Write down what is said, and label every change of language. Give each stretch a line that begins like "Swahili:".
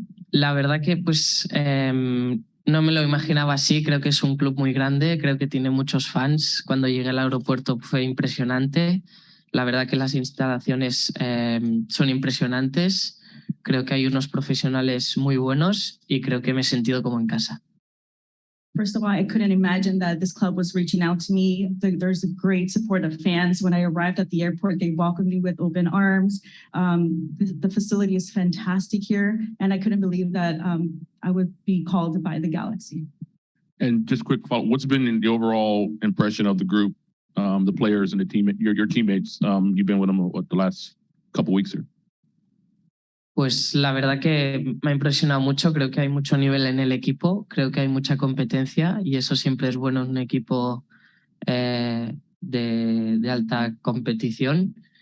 Spanish: La verdad que pues no me lo imaginaba así. Creo que es un club muy grande, creo que tiene muchos fans. Cuando llegué al aeropuerto fue impresionante. La verdad que las instalaciones son impresionantes. Creo que hay unos profesionales muy buenos y creo que me he sentido como en casa.
English: First of all, I couldn't imagine that this club was reaching out to me. There's a great support of fans. When I arrived at the airport, they welcomed me with open arms. The facility is fantastic here, and I couldn't believe that I would be called by the Galaxy. And just quick follow, what's been the overall impression of the group, the players and the team, your teammates? You've been with them the last couple weeks here.
Spanish: Pues la verdad que me ha impresionado mucho. Creo que hay mucho nivel en el equipo, creo que hay mucha competencia y eso siempre es bueno en un equipo de alta competición.